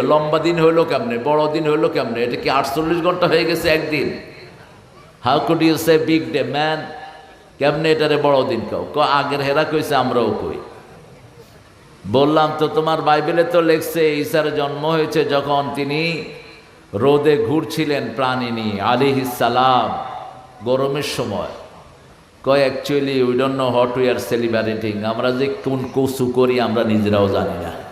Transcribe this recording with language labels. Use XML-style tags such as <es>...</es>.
<bn>লম্বা দিন হইলো কেমনে, বড় দিন হইলো কেমনে? এটা কি 48 ঘন্টা হয়ে গেছে একদিন?</bn> <en>How could you say big day, man?</en> <bn>কেমনে এটারে বড় দিন কাও? আগের হেরা কইছে, আমরাও কই। বললাম তো তোমার বাইবেলে তো লেখছে ঈসার জন্ম হয়েছে যখন তিনি রোদে ঘুরছিলেন প্রাণী নিয়ে আলাইহিস সালাম, গরমের সময়। কয়</bn> <en>Actually we don't know what we are celebrating.</en> <bn>আমরা যে কোন কসু করি আমরা নিজেরাও জানি না।</bn>